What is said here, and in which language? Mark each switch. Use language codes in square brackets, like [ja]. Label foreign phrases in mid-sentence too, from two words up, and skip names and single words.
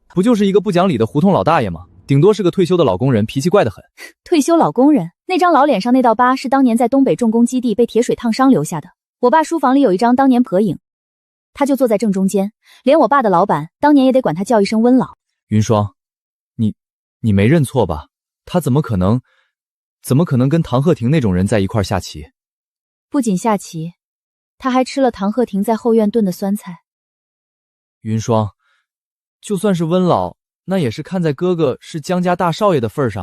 [zh] 不就是一個不講理的胡同老大爺嗎？頂多是個退休的老工人，脾氣怪得很。退休老工人？那張老臉上那道疤是當年在東北重工基地被鐵水燙傷留下的。我爸書房裡有一張當年合影，他就坐在正中間，連我爸的老闆當年也得管他叫一聲溫老。雲霜，你沒認錯吧？他怎麼可能跟唐鶴亭那種人在一塊下棋？不僅下棋，他還吃了唐鶴亭在後院燉的酸菜。雲霜，就算是溫老，那也是看在哥哥是江家大少爺的份上。